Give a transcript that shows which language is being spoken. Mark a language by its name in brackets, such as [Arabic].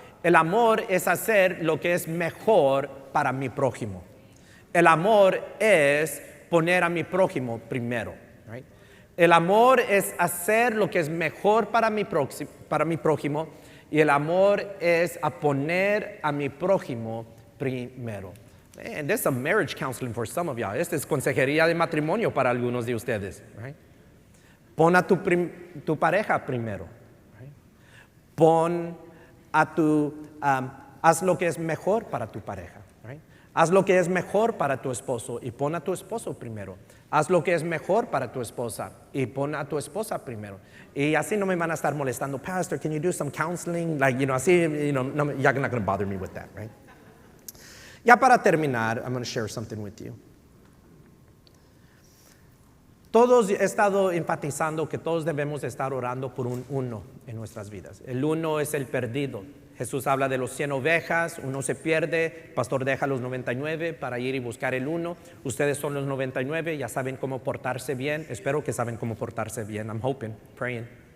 [Spanish] El amor es hacer lo que es mejor para mi prójimo. El amor es poner a mi prójimo primero. [English] Right? [Spanish] El amor es hacer lo que es mejor para mi prójimo, y el amor es a poner a mi prójimo primero. [English] Man, this is some marriage counseling for some of y'all. [Spanish] Esta es consejería de matrimonio para algunos de ustedes. [English] Right? [Spanish] Pon a tu pareja primero. Right? Pon a haz lo que es mejor para tu pareja. [English] Right? [Spanish] Haz lo que es mejor para tu esposo y pon a tu esposo primero. Haz lo que es mejor para tu esposa y pon a tu esposa primero. Y así no me van a estar molestando, Pastor, [English] can you do some counseling? [Spanish] Así, no, [English] you're not going to bother me with that, right? [Spanish] Ya para terminar, [English] I'm going to share something with you. [Spanish] Todos he estado enfatizando que todos debemos estar orando por un uno en nuestras vidas. El uno es el perdido. Jesús habla de los 100 ovejas, uno se pierde, el pastor deja los 99 para ir y buscar el uno. Ustedes son los 99, ya saben cómo portarse bien. Espero que saben cómo portarse bien. [English] I'm hoping, praying.